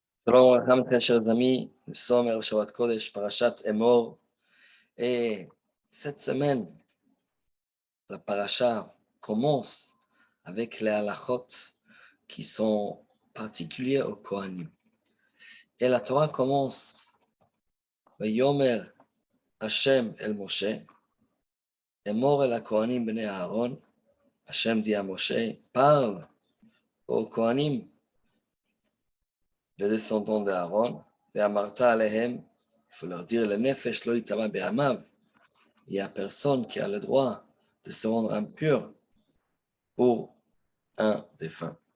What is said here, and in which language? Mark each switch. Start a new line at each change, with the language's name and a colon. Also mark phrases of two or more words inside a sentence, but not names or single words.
Hebrew: שלום עליכם,
French: très chers amis, nous sommes à
Hebrew: שבת קודש,
French: Parashat Emor, et cette semaine, la parasha commence avec les halachot qui sont particuliers aux Kohanim. Et la Torah commence,
Hebrew: ויאמר השם אל משה אמור אל הכהנים בני אהרן,
French: Hashem dit à Moshe, parle aux Kohanim, les descendants d'Aaron, et
Hebrew: ואמרת אלהם,
French: il faut leur dire,
Hebrew: לנפש לא יטמא בעמיו,
French: il n'y a personne qui a le droit de se rendre impur pour un défunt.